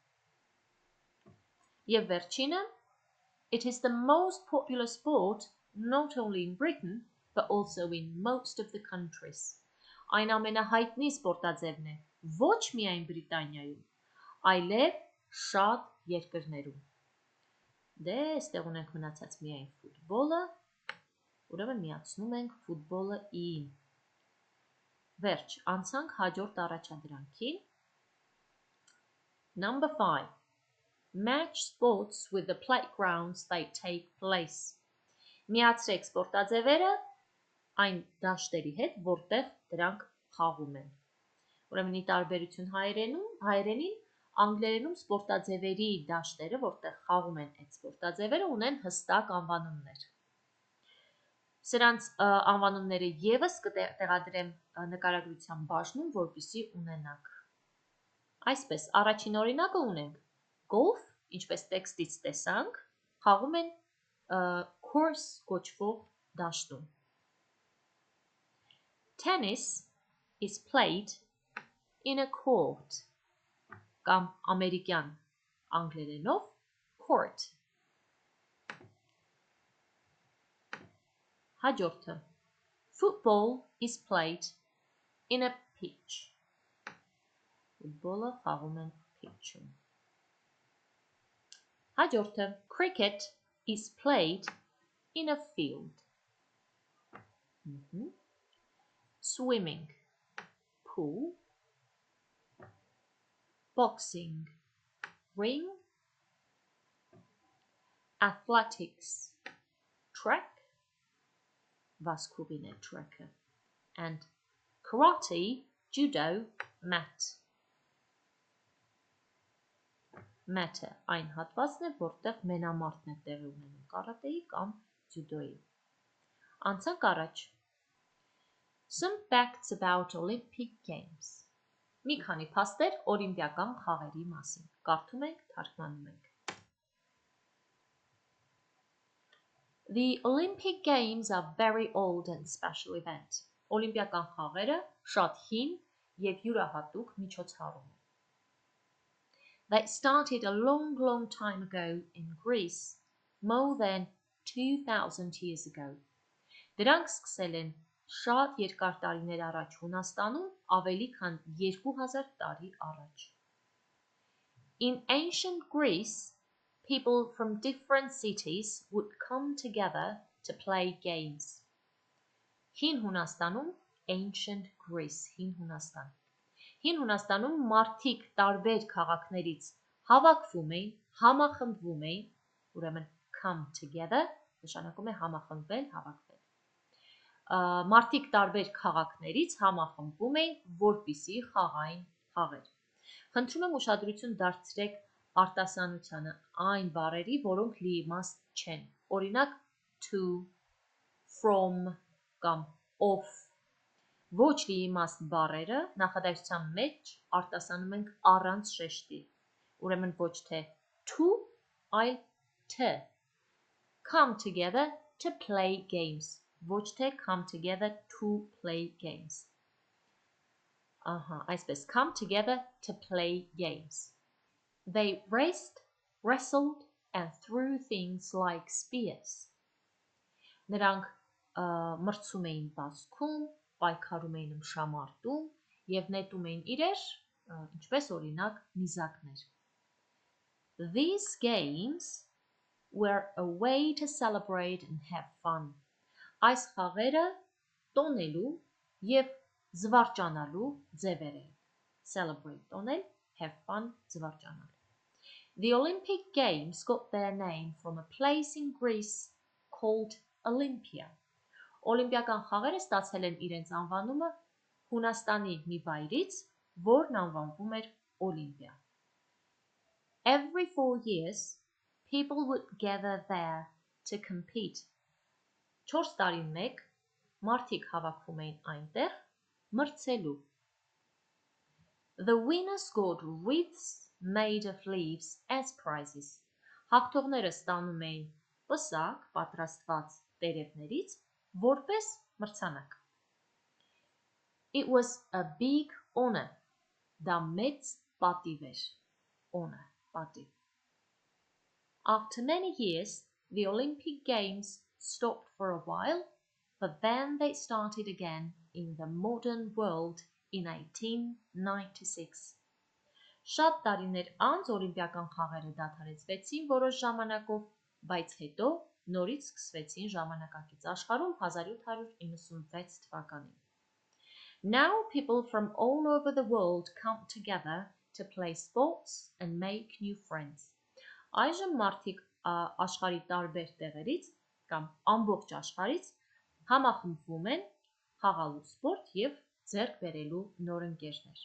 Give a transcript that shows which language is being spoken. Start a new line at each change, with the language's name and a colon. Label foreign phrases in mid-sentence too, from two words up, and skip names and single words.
Armenian: Եվ վերջինը,
English: it is the most popular sport not only in Britain but also in most of the countries.
Armenian: Այն ամենահայտնի սպորտաձևն է ոչ միայն Բրիտանիայում, այլև շատ երկրներում։ Դե, այստեղ ունենք մնացած միայն ֆուտբոլը, ուրեմն միացնում ենք ֆուտբոլը E-ին։ Վերջ, անցանք հաջորդ առաջադրանքին։
English: Number 5. Match sports with the playgrounds they take place.
Armenian: Միացրեք սպորտաձևերը այն դաշտերի հետ, որտեղ դրանք խաղում են։ Ուրեմն ի տարբերություն հայերենին, անգլերենում սպորտաձևերի դաշտերը, որտեղ խաղում են այդ սպորտաձևերը, ունեն հստակ անվանումներ։ Սրանց անվանումները եւս կտեղադրեմ նկարագրության բաժնում, որպեսզի ունենաք։ Այսպես, առաջին օրինակը ունենք golf, ինչպես տեքստից տեսանք, խաղում են course կոչվող դաշտում։
English: Tennis is played in a court,
Armenian: կամ ամերիկյան անգլերենով court։ Հաջորդը
English: Football is played in a pitch.
Armenian: Ֆուտբոլը խաղում են pitch-ում.
English: Հաջորդը Cricket is played in a field. Swimming, pool. Boxing, ring. Athletics, track.
Armenian: Վազքուղին է track-ը.
English: And karate, judo, mat.
Armenian: Mat-ը այն հատվածն է, որտեղ մենամարտն է տեղի ունենում կարատեի կամ ջյուդոյի. Անցանք առաջ.
English: Some facts about Olympic Games.
Armenian: Մի քանի փաստեր օլիմպիական խաղերի մասին. Կարդում ենք, թարգմանում ենք.
English: The Olympic Games are very old and special event.
Armenian: Օլիմպիական խաղերը շատ հին եւ յուրահատուկ միջոցառում են.
English: They started a long time ago in Greece, more than 2000 years ago.
Armenian: Դրանք սկսել են շատ երկար տարիներ առաջ Հունաստանում, ավելի քան 2000 տարի առաջ.
English: In ancient Greece, people from different cities would come together to play games.
Armenian: Հին Հունաստանում,
English: ancient Greece,
Armenian: հին Հունաստան. Հին Հունաստանում մարդիկ տարբեր քաղաքներից հավաքվում էին, համախմբվում էին, ուրեմն
English: come together,
Armenian: նշանակում է համախմբվել, հավաքվել. Մարդիկ տարբեր քաղաքներից համախմբվում էին, որպեսզի խաղային խաղեր. Խնդրում եմ ուշադրություն դարձրեք արտասանությանը այն բառերի, որոնք լիիմաստ չեն. Օրինակ to, from կամ of. Ոչ լիիմաստ բառերը նախադասության մեջ արտասանում ենք առանց շեշտի. Ուրեմն ոչ թե to, այլ to.
English: Come together to play games.
Armenian: Ոչ թե
English: come together to play games. Այսպես, come together to play games. They raced, wrestled and threw things like spears.
Armenian: Նրանք մրցում էին բազքում, պայքարում էին ըմբշամարտում և նետում էին իրեր, ինչպես օրինակ նիզակներ.
English: These games were a way to celebrate and have fun.
Armenian: Այս խաղերը տոնելու և զվարճանալու ձևեր էին.
English: Celebrate տոնել, have fun զվարճանալ. The Olympic Games got their name from a place in Greece called Olympia.
Armenian: Օլիմպիական խաղերը ստացել են իրենց անվանումը Հունաստանի մի վայրից, որն անվանվում էր Օլիմպիա.
English: Every 4 years, people would gather there to compete.
Armenian: 4 տարին մեկ մարդիկ հավաքվում էին այնտեղ մրցելու.
English: The winners got wreaths made of leaves as prizes.
Armenian: Հաղթողները ստանում էին պսակ պատրաստված տերևներից որպես մրցանակ.
English: It was a big honor.
Armenian: Դա մեծ պատիվ էր.
English: Honor, պատիվ. After many years, the Olympic Games stopped for a while, but then they started again in the modern world in 1896.
Armenian: Շատ տարիներ անց օլիմպիական խաղերը դադարեցվեցին որոշ ժամանակով, բայց հետո նորից սկսվեցին ժամանակակից աշխարհում 1796 թվականին.
English: Now people from all over the world come together to play sports and make new friends.
Armenian: Այժմ մարդիկ աշխարհի տարբեր տեղերից կամ ամբողջ աշխարհից համախմբվում են խաղալու սպորտ և ձեռք բերելու նոր ընկերներ.